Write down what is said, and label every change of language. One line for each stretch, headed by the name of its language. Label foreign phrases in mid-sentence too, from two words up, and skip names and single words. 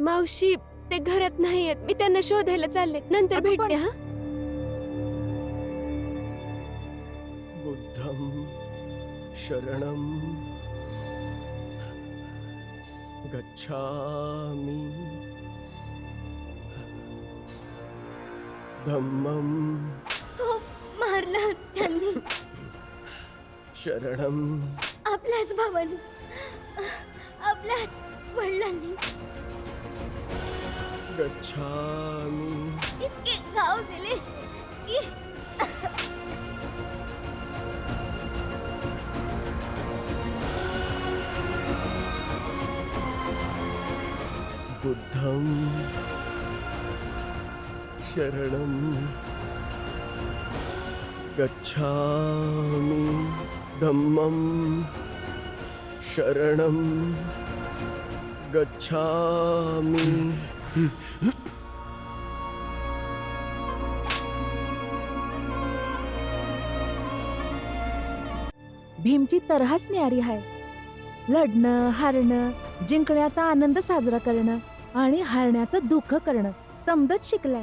Marathi: मावशी ते घरात नाहीयेत, मी त्यांना शोधायला चालले. नंतर भेटते. हा,
Pali: बुद्धं शरणं गच्छामि, धम्मं
Marathi: खूप मारलं त्यांनी. शरणं आपल्याच भावाने, आपल्याच वडिलांनी गच्छामि. इतके घाव दिले की
Pali: बुद्धं शरणं गच्छामि, धम्मं शरणं गच्छामि.
Marathi: भीमची तऱ्हाच न्यारी आहे. लढणं, हारणं, जिंकण्याचा आनंद साजरा करणं आणि हारण्याचं दुःख करणं समजत शिकलाय.